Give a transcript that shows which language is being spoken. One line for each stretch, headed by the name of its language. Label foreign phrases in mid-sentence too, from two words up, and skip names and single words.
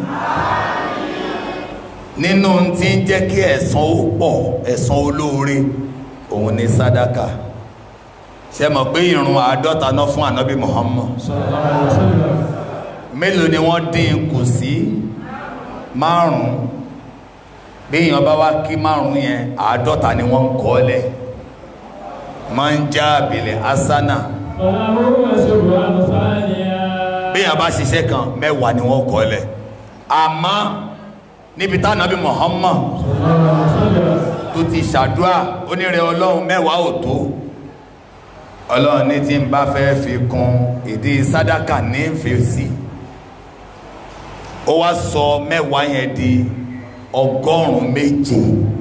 Yoruba: nínú tí ń jẹ́ kí ẹ̀san ó pọ̀, ẹ̀san olóore, òun ni sàdákà. ṣe mọ̀ pé ìrun 50 náà fún ànábì Muhammad, mélòó ni wọ́n dín kù sí? 5. bí èèyàn bá wá kí 5 yẹn 50 ni wọ́n ń kọ́ lẹ̀.
Arabic: من جاء بالحسنة,
Yoruba: bí èèyàn bá ṣiṣẹ́ kan 10 ni wọ́n kọ́ lẹ̀. àmọ́ níbi tá ànábì Muhammad tó ti ṣàdúrà onírẹ̀ Ọlọ́run 10 ò tó. Ọlọ́run ní tí ń bá fẹ́ fi kún ìdí sàdákà ní fèsì, ó wá sọ 10 yẹn di 100,000.